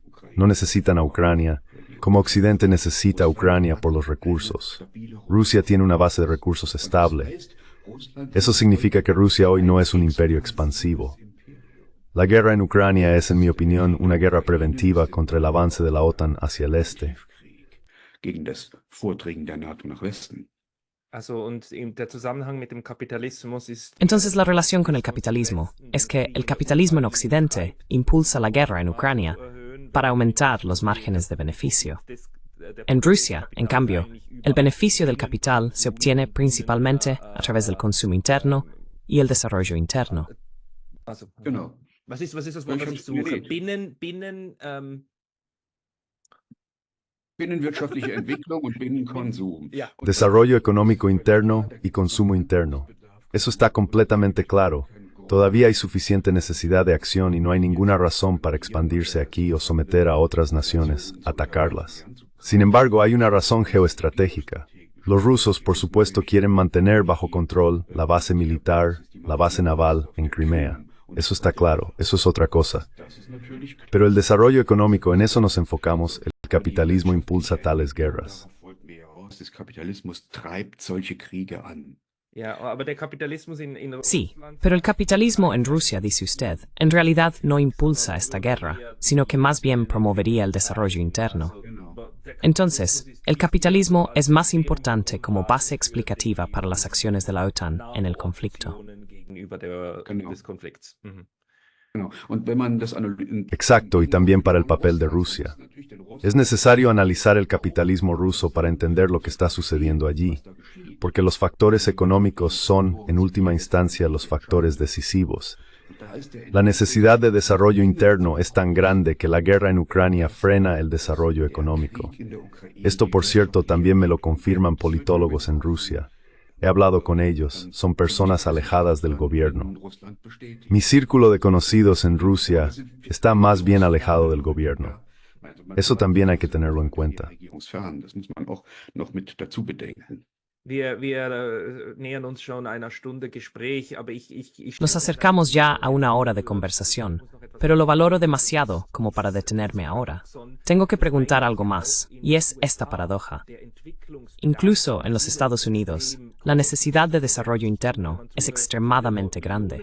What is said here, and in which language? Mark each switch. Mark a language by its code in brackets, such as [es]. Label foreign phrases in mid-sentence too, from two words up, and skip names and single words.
[es] No necesitan a Ucrania, como Occidente necesita a Ucrania por los recursos. Rusia tiene una base de recursos estable. Eso significa que Rusia hoy no es un imperio expansivo. La guerra en Ucrania es, en mi opinión, una guerra preventiva contra el avance de la OTAN hacia el este. [de] Gegen das Vordringen der NATO nach Westen. Also, und der Zusammenhang mit dem Kapitalismus ist. [es] Entonces la relación con el capitalismo es que el capitalismo en Occidente impulsa la guerra en Ucrania para aumentar los márgenes de beneficio. En Rusia, en cambio, el beneficio del capital se obtiene principalmente a través del consumo interno y el desarrollo interno. [de] Also, Genau. was ist das Wort, was ich suche? Binnenwirtschaftliche Entwicklung und Binnenkonsum. Ja. [es] Desarrollo económico interno y consumo interno. Eso está completamente claro. Todavía hay suficiente necesidad de acción y no hay ninguna razón para expandirse aquí o someter a otras naciones, atacarlas. Sin embargo, hay una razón geoestratégica. Los rusos, por supuesto, quieren mantener bajo control la base militar, la base naval en Crimea. Eso está claro, eso es otra cosa. Pero el desarrollo económico, en eso nos enfocamos. El capitalismo impulsa tales guerras. [de] Der Kapitalismus treibt solche Kriege an. Ja, aber der Kapitalismus in [es] Sí, [de] Russland. [es] pero el capitalismo en Rusia, dice usted, en realidad no impulsa esta guerra, sino que más bien promovería el desarrollo interno. Entonces, el capitalismo es más importante como base explicativa para las acciones de la OTAN en el conflicto. [de] Gegenüber des Konflikts. Mhm. Genau. Und wenn man das [es] Exacto, y también para el papel de Rusia. Es necesario analizar el capitalismo ruso para entender lo que está sucediendo allí, porque los factores económicos son, en última instancia, los factores decisivos. La necesidad de desarrollo interno es tan grande que la guerra en Ucrania frena el desarrollo económico. Esto, por cierto, también me lo confirman politólogos en Rusia. He hablado con ellos, son personas alejadas del gobierno. Mi círculo de conocidos en Rusia está más bien alejado del gobierno. Eso también hay que tenerlo en cuenta. [de] Das muss man auch noch mit dazu bedenken. Wir nähern uns schon einer Stunde Gespräch, aber ich [es] Nos acercamos ya a una hora de conversación, pero lo valoro demasiado como para detenerme ahora. Tengo que preguntar algo más, y es esta paradoja. Incluso en los Estados Unidos, la necesidad de desarrollo interno es extremadamente grande.